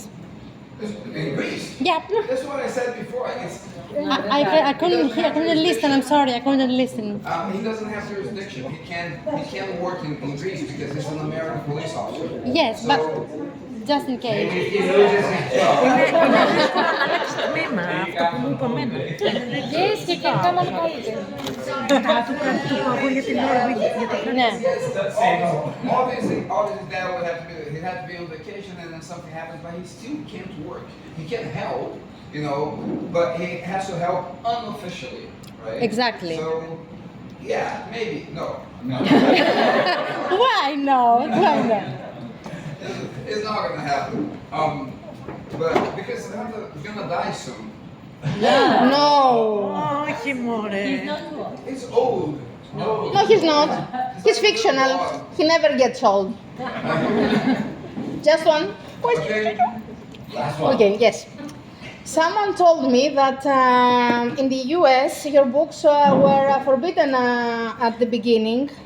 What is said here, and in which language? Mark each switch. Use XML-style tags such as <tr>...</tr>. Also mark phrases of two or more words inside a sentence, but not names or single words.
<en>In Greece? Yeah. That's what I said before. I couldn't hear, I couldn't listen. I'm sorry, I couldn't listen. He doesn't have jurisdiction. He can't work in Greece because he's an American police officer. Yes, So, but just in case. If he loses his job.</en> <el>Είναι δύσκολο να αλλάξει τμήμα, αυτό που μου είπε εμένα.</el> <en>Yes, he can come and help you.</en> <el>Του πω εγώ για την ώρα, για το Ναι.</el> <en>obviously, his dad would have to be. He'd have to be on vacation, and then something happens, but he still can't work. He can help, but he has to help unofficially, right? Exactly. So, yeah, maybe no. Why not? Why not? It's not gonna happen. But because he's gonna die soon. No.</en> <el>Όχι, μωρέ.</el> <en>It's old. No, he's not. He's fictional. He never gets old. Just one question. Okay. Last one. Okay, yes. Someone told me that in the US your books were forbidden at the beginning.</en>